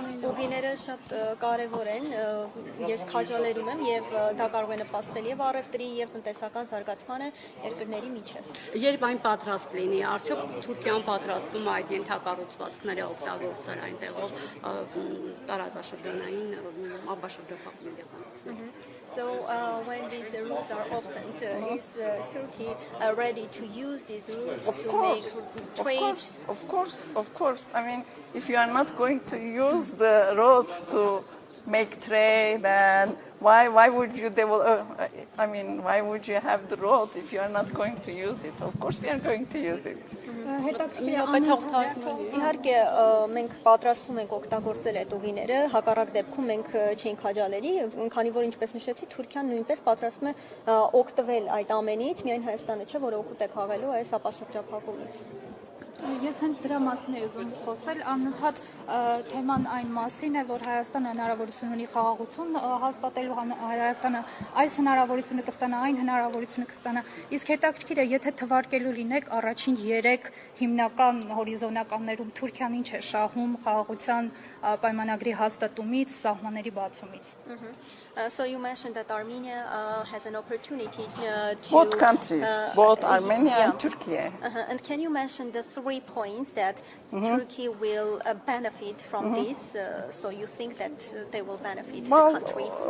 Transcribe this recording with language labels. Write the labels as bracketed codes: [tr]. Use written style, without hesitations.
[hy] Ուղիները շատ կարևոր են, ես քաջալերում եմ եւ դա կարող է նպաստել եւ առևտրի եւ տնտեսական զարգացմանը երկրների միջև։ Երբ այն պատրաստ լինի, արդյոք Թուրքիան պատրաստվում է այդ ենթակառուցվածքները օգտագործել այնտեղով տարածաշրջանային ապաշրջափակման եղանակները։ [en] So when these routes are opened, is Turkey ready to use these routes to make trade? Of course. I mean, if you are not going to use the roads to make trade, then why would you develop? Why would you have the road if you are not going to use it? Of course, we are going to use it. [hy] Իհարկե մենք պատրաստվում ենք օգտագործել այդ ուղիները, հակառակ դեպքում մենք չենք քաջալերի, քանի որ ինչպես նշեցի, Թուրքիան նույնպես պատրաստվում է օգտվել այդ ամենից, միայն Հայաստանը չէ, որ օգուտ է քաղելու այս ապաշրջափակումից։ Ես հենց դրա մասին եմ ուզում խոսել, անընդհատ թեման այն մասին է, որ Հայաստանը հնարավորություն ունի խաղաղություն հաստատելու, Հայաստանը այս հնարավորությունը կստանա, այն հնարավորությունը կստանա, իսկ հետաքրքիր է, եթե թվարկելու լինեք առաջին 3 հիմնական հորիզոնականներում Թուրքիան ինչ է շահում խաղաղության պայմանագրի հաստատումից, սահմանների բացումից։ [en] So you mentioned that Armenia has an opportunity to... Both countries, both Armenia and Turkey. And can you mention the 3 points that Turkey will benefit from this? So you think that they will benefit the country?